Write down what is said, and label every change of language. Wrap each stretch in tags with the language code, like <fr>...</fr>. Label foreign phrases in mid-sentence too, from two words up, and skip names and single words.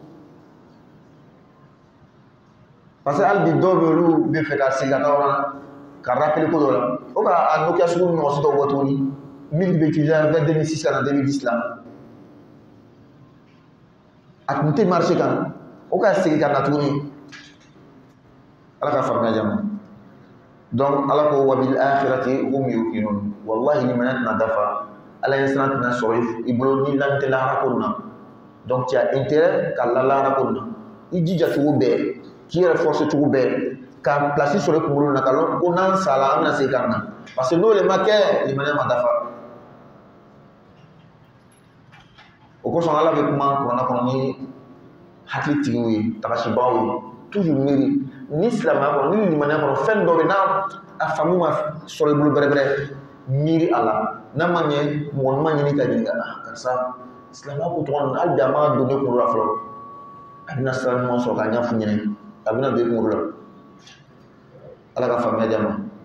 <bm>parce que hali bi dɔw bɛ olu bɛ fɛ ka segin ka taa yɔrɔ la ka rappel ko dɔ la o ka a Nokia sugu ɲɔ si dɔw bɔ tuguni min bɛ utiliser vers 2006 kana 2010 la a tun tɛ marché kan o ka segin ka na tuguni ala ka faamuya jama donc ala ko</bm> <ar>وبالآخرة هم يوقنون</ar> <bm>wallahi ni mana tɛna dafa ala ye siran tɛna sɔrɔ i bolo ni lamɛn tɛ lahara ko na</bm> <fr>donc tu as intérêt</fr> <bm>ka la lahara ko na i jija cogo bɛɛ k'i yɛrɛ forcer cogo bɛɛ ka place sɔrɔ i kunkolo na ka lɔn ko n'an sala an bɛna segin ka na</bm> <fr>parce que</fr> <bm>n'o le ma kɛ limaniya ma dafa o kosɔn ala bɛ kuma kuranna kɔnɔ ni hakilitigiw ye tagasibaaw ye toujours miiri ni silamɛya kɔnɔ ni limaniya kɔnɔ fɛn dɔ bɛ n'a a faamu ma sɔrɔ i bolo bɛrɛbɛrɛ miiri a la n'a ma ɲɛ mɔgɔ ɲuman ɲini ka ɲininka karisa silamɛya ko tɔgɔ ninnu hali bi a ma don ne kunkolo la fɔlɔ a bɛna sira ɲuman sɔrɔ k'a ɲɛfɔ ɲɛnɛ a bɛna don i kunkolo la ala ka faamuya di a ma</bm>